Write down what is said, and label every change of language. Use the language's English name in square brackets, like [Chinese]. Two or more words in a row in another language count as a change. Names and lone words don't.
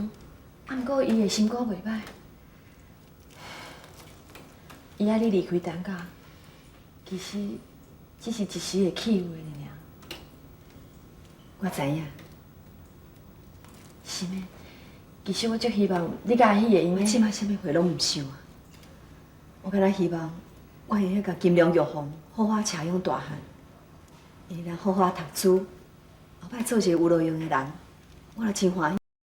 [Min Nan Chinese] 啊，毋过伊的心肝袂歹。伊爱你离开单家，其实只是一时的气话尔。我知影，是咩？其实我足希望你甲阿喜会用我的。即摆啥物话拢毋想啊。我敢若希望我会晓甲金龙玉凤好好饲养大汉，会当好好读书，后摆做一个有路用的人，我就真欢喜。